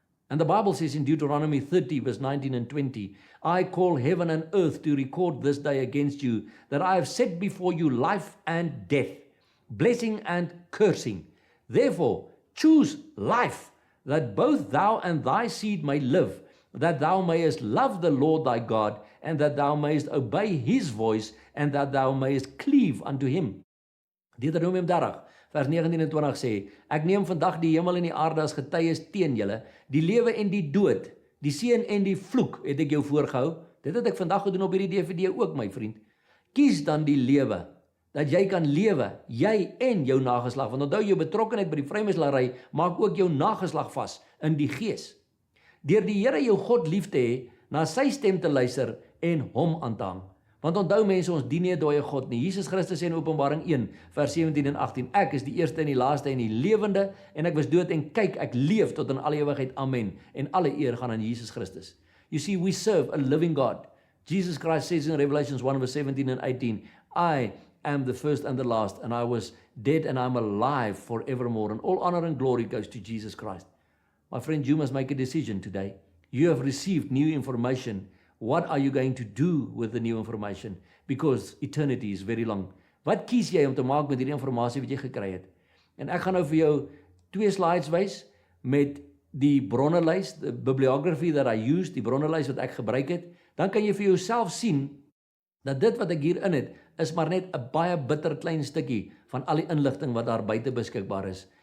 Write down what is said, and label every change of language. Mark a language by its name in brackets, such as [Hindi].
[English] And the Bible says in Deuteronomy 30, verse 19 and 20, I call heaven and earth to record this day against you, that I have set before you life and death, blessing and cursing. Therefore, choose life, that both thou and thy seed may live, that thou mayest love the Lord thy God, and that thou mayest obey his voice, and that thou mayest cleave unto him. [Afrikaans] Deuteronomium 30 vers 19 en 20 sê, ek neem vandag die hemel en die aarde as getuies teen julle, die lewe en die dood, die seën en die vloek het ek jou voorgehou. Dit het ek vandag gedoen op hierdie DVD ook, my vriend. Kies dan die lewe, dat jy kan lewe, jy en jou nageslag, want onthou jou betrokkenheid by die vrymeslaery maak ook jou nageslag vas in die gees. Deur die Here jou God lief te hê, na sy stem te luister en hom aan te hang. Want onthou mense, ons dien nie 'n dooie God nie. Jesus Christus sê in Openbaring 1 vers 17 en 18, ek is die eerste en die laaste en die lewende, en ek was dood en kyk, ek leef tot in alle ewigheid. Amen. En alle eer gaan aan Jesus Christus. [English] You see, we serve a living God. Jesus Christ says in Revelations 1 verse 17 and 18, I am the first and the last, and I was dead and I'm alive forevermore. And all honor and glory goes to Jesus Christ. My friend, you must make a decision today. You have received new information. What are you going to do with the new information? Because eternity is very long. [Afrikaans] Wat kies jy om te maak met hierdie informasie wat jy gekry het? En ek gaan nou vir jou 2 slides wys met die bronnelys, [English] the bibliography that I used, [Afrikaans] die bronnelys wat ek gebruik het. Dan kan jy vir jouself sien dat dit wat ek hierin het, is maar net 'n baie bitter klein stukkie van al die inligting wat daar buite beskikbaar is.